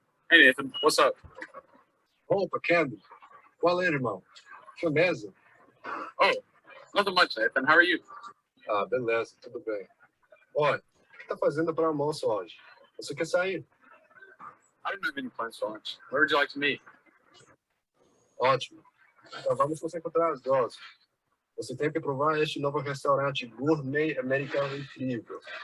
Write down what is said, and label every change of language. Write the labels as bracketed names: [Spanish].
[English] Hey, Nathan, what's up? [Portuguese] Opa, Kendall. Qual é, irmão? Firmeza? [English] Oh, nothing much, Nathan. How are you? [Portuguese] Ah, beleza, tudo bem. Olha, o que tá fazendo para almoço hoje? Você quer sair? [English] I don't have any plans for lunch. Where would you like to meet? [Portuguese] Ótimo. Então vamos nos encontrar às 12. Você tem que provar este novo restaurante gourmet americano incrível.